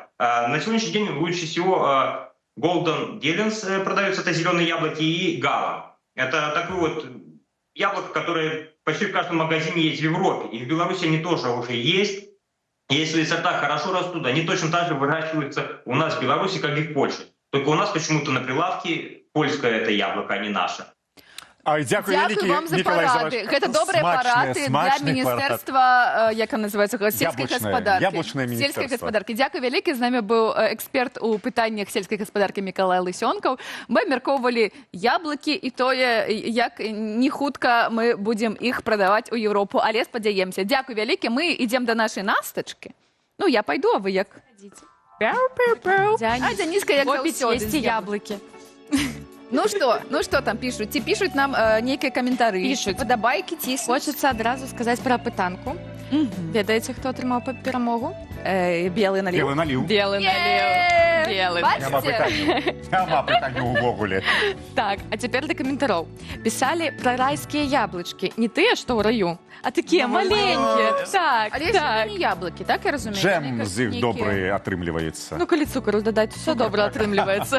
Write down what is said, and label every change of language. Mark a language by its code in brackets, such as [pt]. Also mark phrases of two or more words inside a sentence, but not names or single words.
[ru] На сегодняшний день лучше всего Golden Delens продаются, это зеленые яблоки, и Gala. Это такое вот яблоко, которое почти в каждом магазине есть в Европе. И в Беларуси они тоже уже есть. Если сорта хорошо растут, они точно так же выращиваются у нас в Беларуси, как и в Польше. Только у нас почему-то на прилавке польское это яблоко, а не наше. [be] Дякую вам за парады. Гэта добрыя парады для міністэрства, як называется, сельскай гаспадаркі. Сельскай гаспадаркі. Дзякуй вялікі. З намі быў эксперт у пытаннях сельскай гаспадаркі Мікалай Лысёнкаў. Мы абмяркоўвалі яблыкі і тое, як не хутка мы будзем іх прадаваць у Еўропу, але спадзяемся. Дзякуй вялікі. Мы ідзем да нашай настачкі. Ну, я пайду, а вы як? Дзяніска, як заўсёды. Есці яблыкі. [ru] Ну что там пишут? [be] Ці пишут нам нейкія каментары? [ru] Пишут. [be] Падабайкі ціснуць. Хочется адразу сказаць пра апытанку. Ведаеце, хто атрымаў перамогу? [ru] Белый налив. Белый налив. Белый налив. Белый. [be] Няма пытання ўвогуле. Так, а цяпер да каментароў. Пісалі пра райскія яблычкі. Не тыя, што ў раю, а такія маленькія. Так, але так. не яблыкі, так я разумею? Джэм з іх добры атрымліваецца. Ну, калі цукру дадаць, усё добра атрымліваецца.